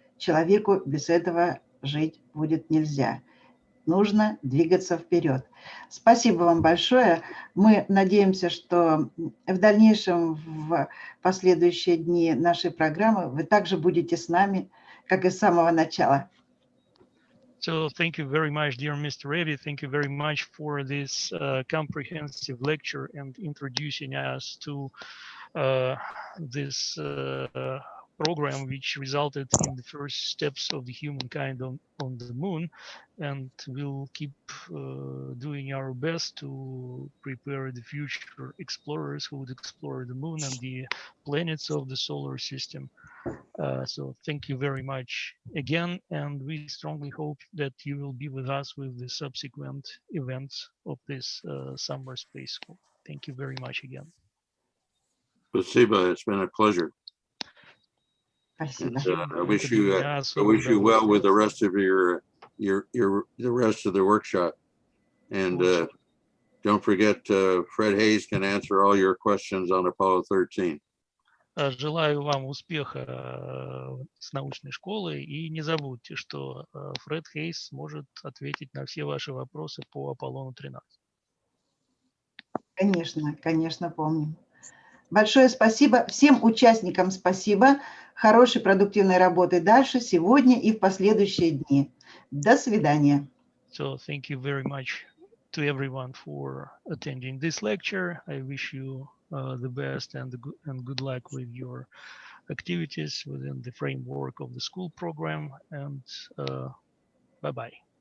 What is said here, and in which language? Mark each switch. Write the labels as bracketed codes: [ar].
[ru] Человеку без этого жить будет нельзя. Нужно двигаться вперед. Спасибо вам большое. Мы надеемся, что в дальнейшем, в последующие дни нашей программы, вы также будете с нами, как и с самого начала. [en] So thank you very much, dear Mr. Reddy. Thank you very much for this comprehensive lecture and introducing us to this program, which resulted in the first steps of the humankind on the moon. And we'll keep doing our best to prepare the future explorers who would explore the moon and the planets of the solar system. So thank you very much again, and we strongly hope that you will be with us with the subsequent events of this summer space school. Thank you very much again. [ru] Спасибо, [en] it's been a pleasure. [ru] Спасибо. [en] And, I wish you well with the rest of the rest of the workshop. And don't forget, Fred Hayes can answer all your questions on Apollo 13. [ru] Желаю вам успеха с научной школой, и не забудьте, что Фред Хейс сможет ответить на все ваши вопросы по Аполлону 13. Конечно, конечно, помним. Большое спасибо. Всем участникам спасибо. Хорошей продуктивной работы дальше, сегодня и в последующие дни. До свидания. [en] So thank you very much to everyone for attending this lecture. I wish you the best and good luck with your activities within the framework of the school program. And bye-bye.